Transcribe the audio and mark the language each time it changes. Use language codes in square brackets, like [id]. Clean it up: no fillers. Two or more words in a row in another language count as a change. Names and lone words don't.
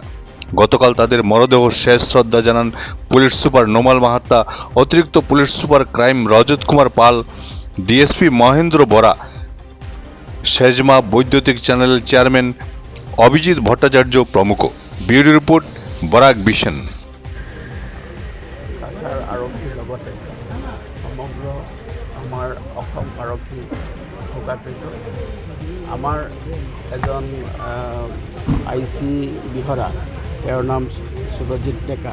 [bn] গতকাল তাদের মরদেহ শেষ শ্রদ্ধা জানান পুলিশ সুপার নোমাল মাহাত্তা, অতিরিক্ত পুলিশ সুপার ক্রাইম রজত কুমার পাল, ডিএসপি মহেন্দ্র বরা, সেজমা বৈদ্যুতিক চ্যানেলের চেয়ারম্যান অভিজিৎ ভট্টাচার্য প্রমুখ। ব্যুরো রিপোর্ট, বরাক ভিশন। [as] কাছাৰ আৰক্ষীৰ লগতে সমগ্ৰ আমাৰ অসম আৰক্ষী শোকাকৃত। আমাৰ এজন IC বিহৰা, তেওঁৰ নাম সুৰজিৎ ডেকা।